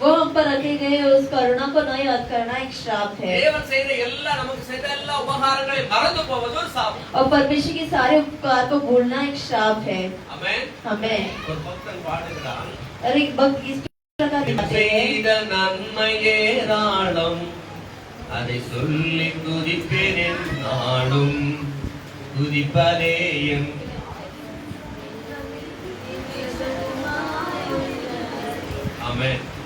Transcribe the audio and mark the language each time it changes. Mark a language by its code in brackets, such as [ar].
[hi] वो हम पर रखे गए उस करुणा को न याद करना एक श्राप है. [ta] தேவன் செய்த எல்லா நமக்கு செய்த எல்லா உபகாரங்களை மறந்து போவது ஒரு சாபம். [hi] और परमेश्वर के सारे उपकार को भूलना एक श्राप है. [ta] ஆமென். [hi] आमेन. [ta] ஒரு பக்தன் பாடுகிறான், [hi] और एक भक्त इस प्रकार गाते हैं, [ta] செய்த நன்மையே ஏராளம் அதை சொல்லி துதிப்பேன் என்னாலும் துதிப்பதே என் ஆமென்.